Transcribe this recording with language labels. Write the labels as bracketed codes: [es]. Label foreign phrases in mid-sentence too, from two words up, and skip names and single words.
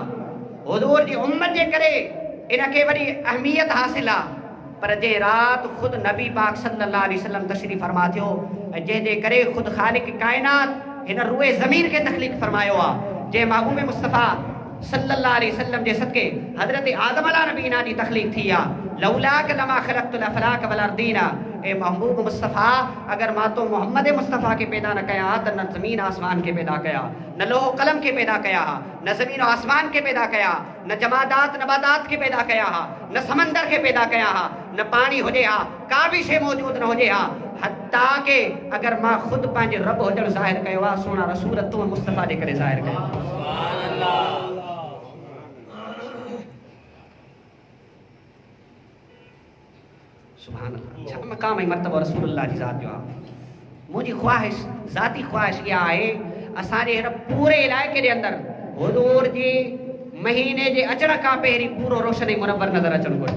[sd] हुज़ूर जी उम्मत जे करे इनखे वरी अहमियत हासिल आहे। पर जे रात ख़ुदि नबी पाक [ar] صلى الله عليه وسلم [sd] तशरीफ़ फरमा थियो ऐं जंहिंजे करे ख़ुदि ख़ालिक काइनात हिन रूए ज़मीन खे तख़लीक़ फरमायो आहे। जंहिं महबूब मुस्तफ़ा [ar] صلى الله عليه وسلم [sd] जे सदके हज़रत आदम [ar] على نبينا [sd] जी तख़लीक़ थी आहे। [ar] لولاك لما خلقت الأفلاك والأرضينا, [sd] ए महबूब मुस्तफ़ा अगर मां तो मोहम्मद मुस्तफ़ा के पैदा न कया त न ज़मीन आसमान के पैदा कया, न लोह कलम के पैदा कया, न ज़मीन आसमान के पैदा कया, न जमादात नबादात के पैदा कया, न समंदर के पैदा कया, न पानी हुजे हा, का भी शे मौजूद न हुजे हा। हत्ता के अगर मां खुद पंहिंजे रब हुजण ज़ाहिर कयो आहे, सोना रसूल तो मुस्तफ़ा जे करे ज़ाहिर कयो। [ar] سبحان الله. [sd] छा मक़ाम ऐं मर्तबो रसूलुल्लाह जी ज़ात जो आहे। मुंहिंजी ख़्वाहिश, ज़ाती ख़्वाहिश इहा आहे असांजे हिन पूरे इलाइक़े जे अंदरि हुज़ूर जी महीने जे अचण खां पहिरीं पूरो रोशन ऐं मुनव्वर नज़र अचणु घुरिजे।